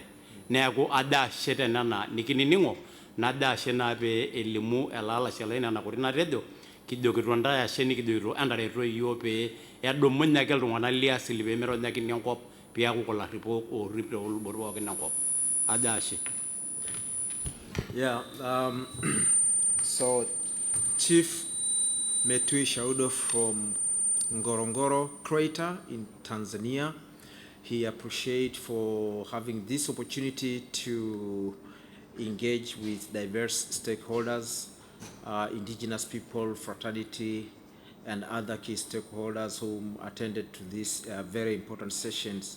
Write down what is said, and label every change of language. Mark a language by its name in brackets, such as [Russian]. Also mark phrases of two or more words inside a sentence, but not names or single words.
[Masai] Neeku ajo ashe tenena nikinining'o, najo ashe naa pee elimu ele alashe lai nena kuti natejo kijokito ntae ashe nikijokito entareto yiok pee edumunye ake iltung'anak liasili pee meironyakini enkop piaku kulo arripok oorrip toolubot pookin enkop. Ajo ashe. [English] Yeah, so Chief Metui Shaudo from Ngorongoro crater in Tanzania. he appreciates for having this opportunity to engage with diverse stakeholders, indigenous people, fraternity, and other key stakeholders who attended to these very important sessions.